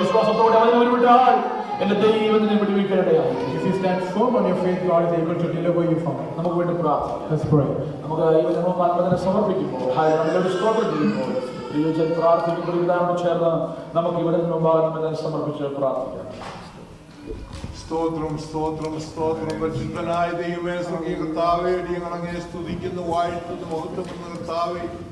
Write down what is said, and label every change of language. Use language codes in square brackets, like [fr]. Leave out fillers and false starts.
[ml] വിശ്വാസത്തോടെ അവനെ ഉരുവിട്ടാൽ എന്റെ ദൈവത്തിനെ വിടുവിക്കാനിടയായി. [en] If you stand firm on your faith, God is able to deliver you from it. [ml] നമുക്ക് വേണ്ടി പ്രാർത്ഥിക്കാം. [en] Let's pray. [ml] നമുക്ക് ഈ അനുഭവം സമർപ്പിക്കുമ്പോൾ നമ്മളൊരു സ്തോത്രം ചെയ്യുമ്പോൾ ദൈവജൻ പ്രാർത്ഥിക്കുമ്പോൾ ഇതാണ് ചേർന്ന് നമുക്ക് ഇവിടെ മുമ്പാകെ സമർപ്പിച്ച് പ്രാർത്ഥിക്കാം. സ്തോത്രം സ്തോത്രം സ്തോത്രം. പരിശുദ്ധനായ ദൈവമേ, സ്വർഗ്ഗീയ കർത്താവേ, അടിയങ്ങളങ്ങേ സ്തുതിക്കുന്നു, വാഴ്ത്തുന്നു, മഹത്വപ്പെടുന്ന കർത്താവേ.